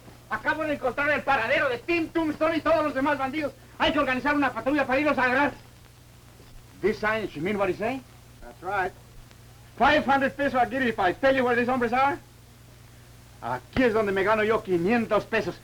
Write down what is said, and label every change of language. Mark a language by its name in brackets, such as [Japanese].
[Spanish] Acabo de encontrar el paradero de Tim Tombstone y todos los demás bandidos. Hay que organizar una patrulla para irlos a agarrar. [English] This sign, you mean what he say? That's right. 500 pesos I'll give you if I tell you where these hombres are. [Spanish] Aquí es donde me gano yo 500 pesos.